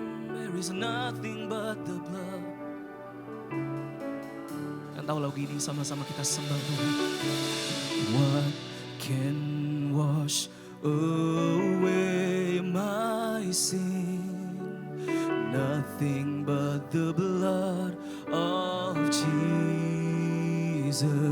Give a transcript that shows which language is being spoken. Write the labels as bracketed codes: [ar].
[en] There is nothing but the blood. [id] Dan tahu lagu ini sama-sama kita sembah Tuhan. [en] What can wash away my sin? Nothing but the blood of Jesus.